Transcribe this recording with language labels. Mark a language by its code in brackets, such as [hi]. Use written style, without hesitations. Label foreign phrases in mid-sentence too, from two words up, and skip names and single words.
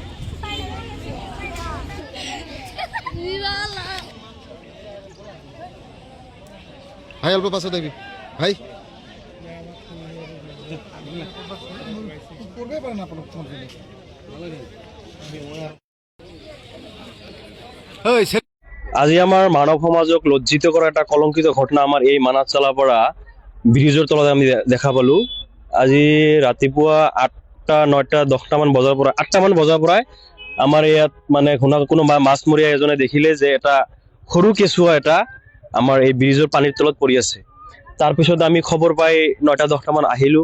[bn] ভাই অল্প পাশে দেখবি ভাই [as] আজি আমার মানব সমাজক লজ্জিত করা একটা কলঙ্কিত ঘটনা আমার এই মানাত চালাপৰা ব্ৰিজৰ তলত আমি দেখা পালো। আজি ৰাতিপুৱা 8টা 9টা 10টা মান বজাৰ পৰা 8টা মান বজাৰ পৰাই আমাৰ ইয়াত মানে কোনো মাছমৰীয়া এজনে দেখিলে যে এটা সৰু কেঁচুৱা এটা আমাৰ এই ব্ৰিজৰ পানীৰ তলত পৰি আছে। তাৰপিছত আমি খবৰ পাই 9টা 10টা মান আহিলো।